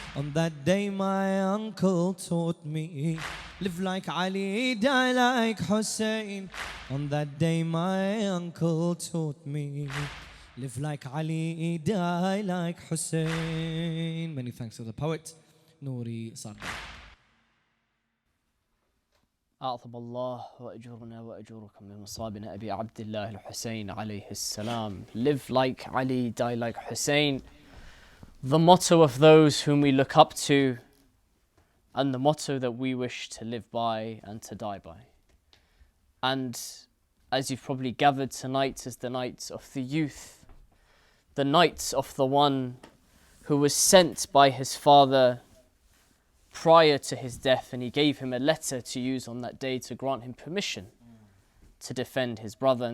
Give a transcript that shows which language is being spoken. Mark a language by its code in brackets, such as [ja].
[en] On that day my uncle taught me, live like Ali, die like Hussein. On that day my uncle taught me, live like Ali, die like Hussein. Many thanks to the poet, Nouri Sadiq. [ar] أعظم الله وأجرنا وأجوركم من مصابنا أبي عبد الله الحسين عليه السلام. [en] Live like Ali, die like Hussein. The motto of those whom we look up to, and the motto that we wish to live by and to die by. And as you've probably gathered, tonight is the night of the youth, the night of the one who was sent by his father prior to his death, and he gave him a letter to use on that day to grant him permission to defend his brother.